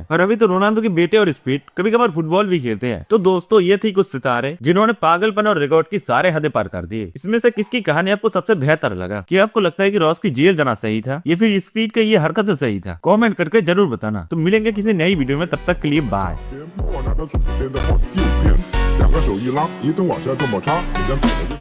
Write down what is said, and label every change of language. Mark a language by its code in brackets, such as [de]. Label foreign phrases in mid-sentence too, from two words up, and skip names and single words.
[hi] और अभी तो रोनाल्डो के बेटे और स्पीड कभी कभार फुटबॉल भी खेलते हैं। तो दोस्तों ये थी कुछ सितारे जिन्होंने पागलपन और रिकॉर्ड की सारे हदें पार कर दिए। इसमें से किसकी कहानी आपको सबसे बेहतर लगा? क्या आपको लगता है कि रॉस की जेल जाना सही था या फिर स्पीड का ये हरकत सही था? कमेंट करके जरूर बताना। तो मिलेंगे किसी नई वीडियो में, तब तक के लिए बाय। [zh] 边，我拿着手边的好纪录片，两个手一拉，移动网线这么差，你将